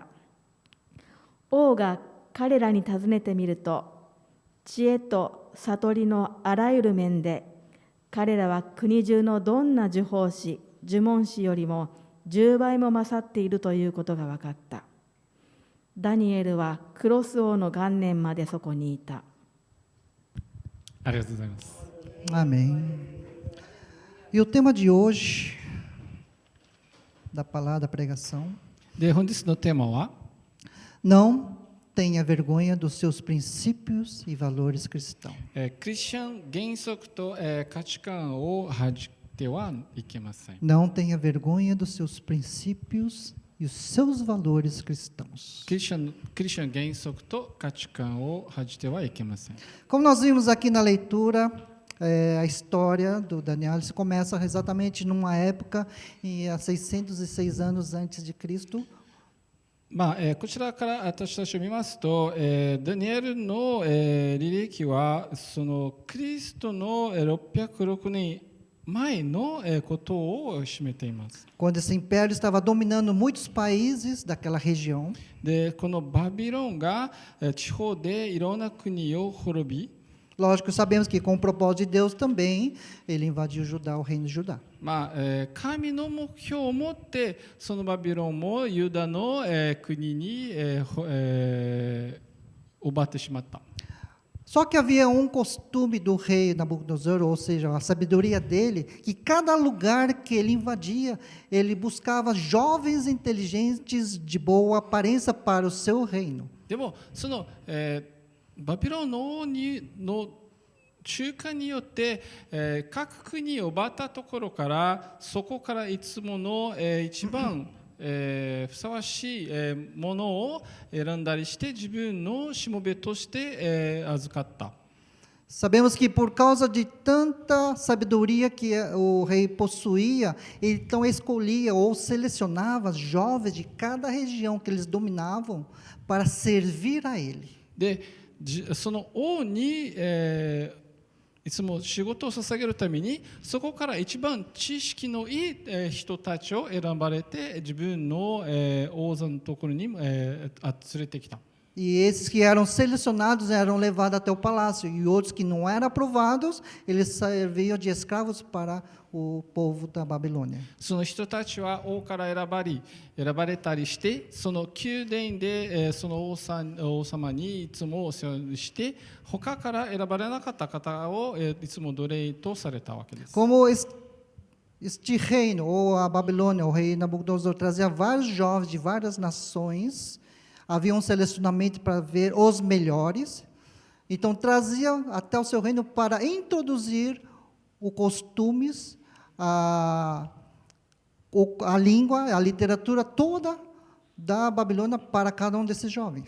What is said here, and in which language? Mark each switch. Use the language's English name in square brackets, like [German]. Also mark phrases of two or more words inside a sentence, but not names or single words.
[Japanese] 王が彼らに尋ねてみると、知恵と悟りのあらゆる面で、彼らは国中のどんな呪法師、呪文師よりも10倍も勝っているということが分かった。ダニエルはクロス王の元年までそこにいた。ありがとうございます。 [Portuguese] Amém. E o tema de hoje, da palavra, da pregação, [Japanese] で、本日のテーマは、 [Portuguese] não tenha vergonha dos seus princípios e valores cristãos. [Japanese] クリスチャン原則と、価値観を恥じてはいけません。 [Portuguese] Não tenha vergonha dos seus princípios e os seus valores cristãos. [Japanese] クリスチャン原則と価値観を恥じてはいけません。 [Portuguese] Como nós vimos aqui na leitura, a história do Daniel se começa exatamente numa época, há 606 anos antes de Cristo. [Japanese] こちらから私たちを見ますと、ダニエルの、履歴はそのクリストの606年前のことを占めています。 [Portuguese] Quando esse império estava dominando muitos países daquela região. [Japanese] で、このバビロンが地方でいろんな国を滅び、 [Portuguese] Lógico, sabemos que com o propósito de Deus também, ele invadiu Judá, o reino de Judá. [Japanese] 神の目標を持ってそのバビロンもユダの国に奪ってしまった。 [Portuguese] Só que havia um costume do rei Nabucodonosor, ou seja, a sabedoria dele, que cada lugar que ele invadia, ele buscava jovens inteligentes de boa aparência para o seu reino. [Japanese] でもその、バビロンの王の中間によって、各国を奪ったところからそこからいつもの、一番、ふさわしい、ものを選んだりして自分のしもべとして、預かった。 [Portuguese] Sabemos que por causa de tanta sabedoria que o rei possuía, ele então escolhia ou selecionava jovens de cada região que eles dominavam para servir a ele. [Japanese] でその王に、 いつも仕事を捧げるために、そこから一番知識のいい人たちを選ばれて、自分の王座のところに連れてきた。 [Portuguese] E esses que eram selecionados eram levados até o palácio, e outros que não eram aprovados, eles serviam de escravos para o povo da Babilônia. [Japanese] その人たちは王から選ばれたりして、その宮殿でその王様にいつもお世話にして、他から選ばれなかった方をいつも奴隷とされたわけです。 [Portuguese] Como este reino, ou a Babilônia, o rei Nabucodonosor, trazia vários jovens de várias nações, havia um selecionamento para ver os melhores, então trazia até o seu reino para introduzir os costumes, a língua, a literatura toda da Babilônia para cada um desses jovens.